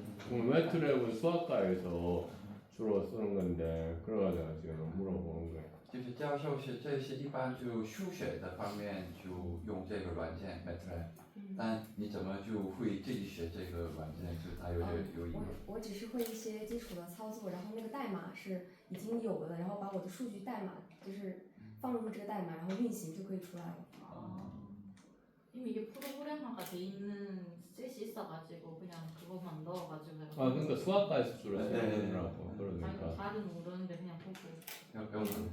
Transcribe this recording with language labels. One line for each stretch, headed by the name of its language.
Korean: 웹트랩은 수학과에서 주로 쓰는 건데 그러가지고 지금 물어보는 거예요.
Chinese: 就是教授是这是一般就数学的方面就用这个软件 Mengmeng，但你怎么就会自己学这个软件？就它有点有疑问。我只是会一些基础的操作，然后那个代码是已经有的，然后把我的数据代码就是放入这个代码，然后运行就可以出来了。
Korean: 이미 이게 프로그래머가 돼 있는 셋이 있어가지고 그냥 그것만 넣어가지고 내가 아 그러니까 수학과에서 주로 네. 쓰는더라고. 아니 그러니까. 잘은 모르는데 그냥 보고